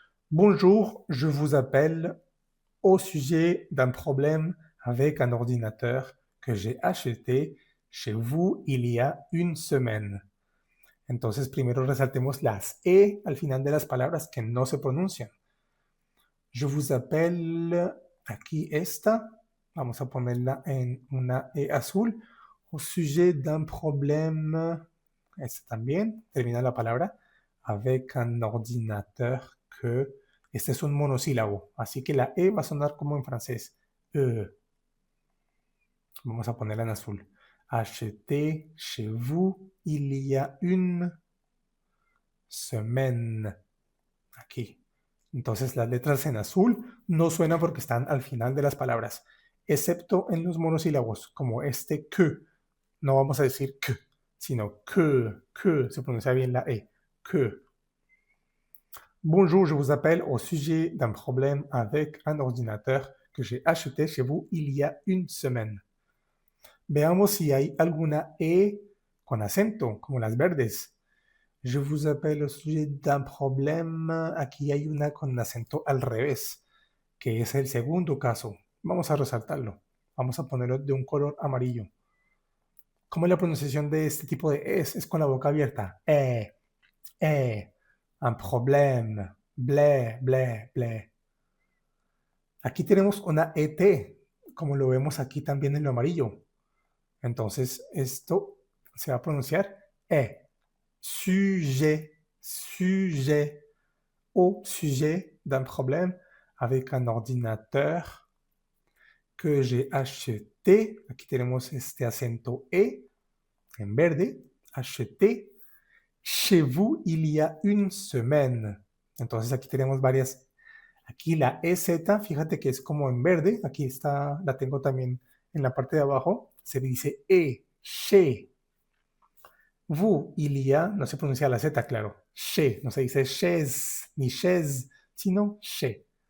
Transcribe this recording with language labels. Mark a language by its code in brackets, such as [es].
[fr] Bonjour, je vous appelle au sujet d'un problème avec un ordinateur que j'ai acheté chez vous il y a une semaine. [es] Entonces, primero resaltemos las E al final de las palabras que no se pronuncian. [fr] Je vous appelle, [es] aquí esta, vamos a ponerla en una E azul, [fr] au sujet d'un problème, [es] esta también, termina la palabra, [fr] avec un ordinateur que, [es] este es un monosílabo, así que la E va a sonar como en francés, E. Vamos a ponerla en azul. [fr] Acheté chez vous il y a une semaine. [es] Aquí. Entonces las letras en azul no suenan porque están al final de las palabras, excepto en los monosílabos, como este que. No vamos a decir que, sino que, se pronuncia bien la E, que. [fr] Bonjour, je vous appelle au sujet d'un problème avec un ordinateur que j'ai acheté chez vous il y a une semaine. [es] Veamos si hay alguna E con acento, como las verdes. [fr] Je vous appelle au sujet d'un problème. [es] Aquí hay una con acento al revés, que es el segundo caso. Vamos a resaltarlo. Vamos a ponerlo de un color amarillo. ¿Cómo es la pronunciación de este tipo de es? Es con la boca abierta. [fr] Un problème. [es] Blé, blé, blé. Aquí tenemos una ET, como lo vemos aquí también en lo amarillo. Entonces, esto se va a pronunciar E. [fr] Sujet, sujet, au sujet d'un problème avec un ordinateur que j'ai acheté. [es] Aquí tenemos este acento E en verde. [fr] Acheté chez vous il y a une semaine. [es] Entonces aquí tenemos varias. Aquí la EZ, fíjate que es como en verde. Aquí está, la tengo también en la parte de abajo. Se dice E, chez. [fr] Vous, il y a, [es] no se pronuncia la Z, claro. Chez, no se dice chaise ni chaise, sino chez.